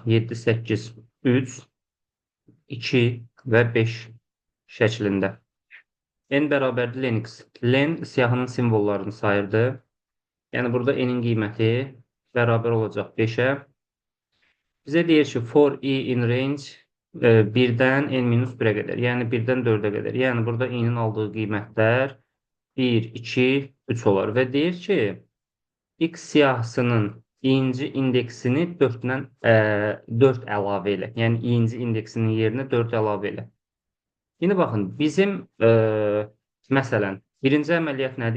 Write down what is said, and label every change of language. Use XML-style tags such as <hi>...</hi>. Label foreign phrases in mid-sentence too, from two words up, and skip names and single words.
<az>7, 8, 3, 2 və 5 şəklində. N bərabərdir len x. Len siyahının simvollarını sayırdı. Yəni, burada n-in qiyməti bərabər olacaq 5-ə. Bizə deyir ki,</az> <en>for i in range</en> <az>1-dən n-1-ə qədər. Yəni, 1-dən 4-ə qədər. Yəni, burada i-nin aldığı qiymətlər 1, 2, 3 olar. Və deyir ki, x siyahısının i-ci indeksini 4-dən 4 əlavə elə. Yəni, i-ci indeksinin yerinə 4 əlavə elə. Yine baxın, bizim məsələn, birinci əməliyyat nədir?</az>